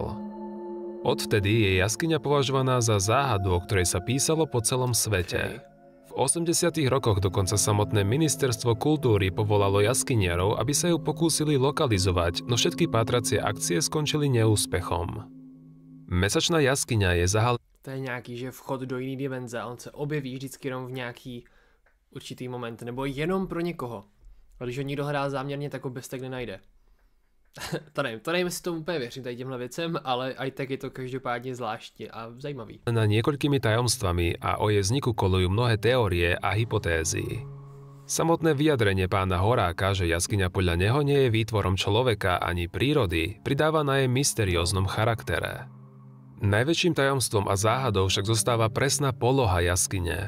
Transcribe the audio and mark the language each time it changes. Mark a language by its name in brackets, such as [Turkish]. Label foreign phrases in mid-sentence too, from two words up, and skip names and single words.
[Slovak] Odvtedy je jaskyňa považovaná za záhadu, o ktorej sa písalo po celom svete. V 80. rokoch dokonca samotné ministerstvo kultúry povolalo jaskyniarov, aby sa ju pokúsili lokalizovať, no všetky pátracie akcie skončili neúspechom. Mesačná jaskyňa je [Czech] To je nějaký, že vchod do jiný dimenze, on se objeví vždycky jenom v nějaký určitý moment, nebo jenom pro někoho. A když ho někdo hledá záměrně, tak ho bez tak nenajde. To nevím, jestli tomu úplně věřím tady těmhle věcem, ale aj tak je to každopádně zvláštní a zajímavý. [Slovak] Na niekoľkými tajomstvami a o jej vzniku kolujú mnohé teórie a hypotézy. Samotné vyjadrenie pána Horáka, že jaskyňa podľa neho nie je výtvorom človeka ani prírody, pridáva na jej mysterióznom charaktere. Najväčším tajomstvom a záhadou však zostáva presná poloha jaskyne.